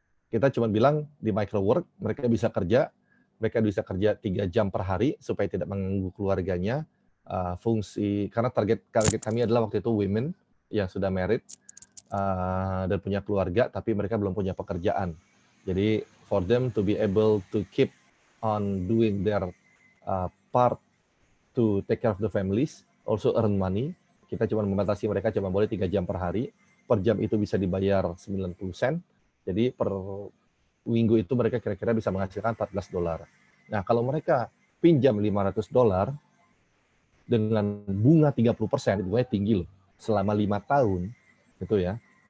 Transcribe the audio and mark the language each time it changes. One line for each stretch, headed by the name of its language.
Indonesian: Kita cuma bilang di micro work mereka bisa kerja 3 jam per hari supaya tidak mengganggu keluarganya. Fungsi karena target kami adalah waktu itu women yang sudah married dan punya keluarga tapi mereka belum punya pekerjaan.
English: Jadi for them to be able to keep on doing their part to take care of the families, also earn money.
Indonesian: Kita cuma membatasi mereka cuma boleh 3 jam per hari. Per jam itu bisa dibayar 90 sen. Jadi per minggu itu mereka kira-kira bisa menghasilkan $14. Nah, kalau mereka pinjam $500 dengan bunga 30%, bunganya tinggi loh, selama 5 tahun, gitu ya.